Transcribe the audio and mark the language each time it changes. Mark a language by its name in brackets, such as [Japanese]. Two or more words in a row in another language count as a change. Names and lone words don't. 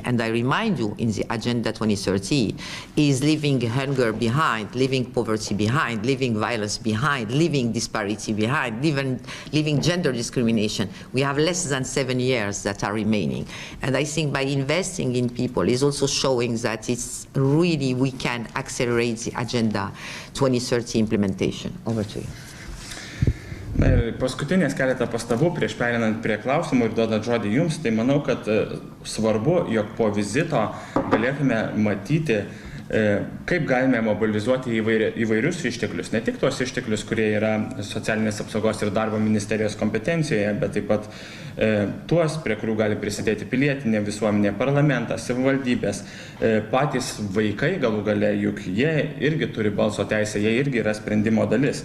[English] And I remind you, in the Agenda 2030 is leaving hunger behind, leaving poverty behind, leaving violence behind, leaving disparity behind, leaving gender discrimination. We have less than 7 years that are remaining. And I think by investing in people is also showing that it's really, we can accelerate the Agenda 2030 implementation. Over to you. [Lithuanian] Ir paskutinės keletą pastabų prieš perinant prie klausimų ir duodant žodį jums, tai manau, kad svarbu, jog po vizito galėtume matyti, kaip galime mobilizuoti įvairius išteklius, ne tik tuos išteklius, kurie yra socialinės apsaugos ir darbo ministerijos kompetencijoje, bet taip pat tuos, prie kurių gali prisidėti pilietinė visuomenė, parlamentas, savivaldybės, patys vaikai galų gale, juk jie irgi turi balso teisę, jie irgi yra sprendimo dalis.